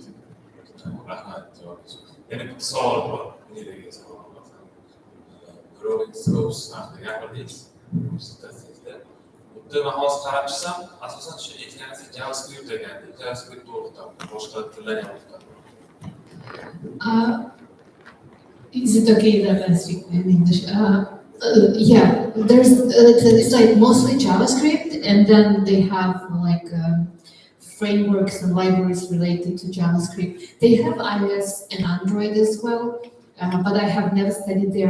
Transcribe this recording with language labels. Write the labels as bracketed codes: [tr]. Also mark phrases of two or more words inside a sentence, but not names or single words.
[uz] Rahmat javobingiz. Yana bitta savol bor. Menga savol bor. [en] Growing scopes [uz] haqida gapirdingiz. Bitta men hozir qarab chiqsam, asosan shu aytganingiz JavaScript degandek, JavaScript to'g'ridan boshqa tillar ham to'g'ridan. [en] Is it okay that I speak in English? Yeah, it's like mostly JavaScript, and then they have like frameworks and libraries related to JavaScript. They have iOS and Android as well, but I have never studied there.